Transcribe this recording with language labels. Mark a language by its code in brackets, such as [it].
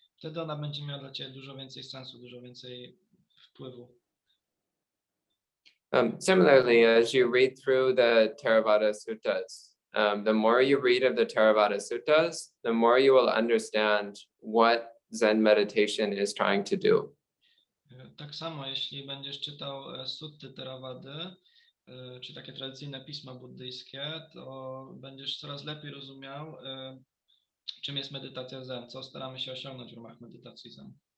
[pl] Wtedy ona będzie miała dla Ciebie dużo więcej sensu, dużo więcej wpływu. [en] Similarly, as you read through the Theravada Suttas, the more you read of the Theravada Suttas, the more you will understand what Zen meditation is trying to do. [pl] Tak samo, jeśli będziesz czytał sutty Theravady, czy takie tradycyjne pisma buddyjskie, to będziesz coraz lepiej rozumiał, czym jest medytacja Zen, co staramy się osiągnąć w ramach medytacji Zen.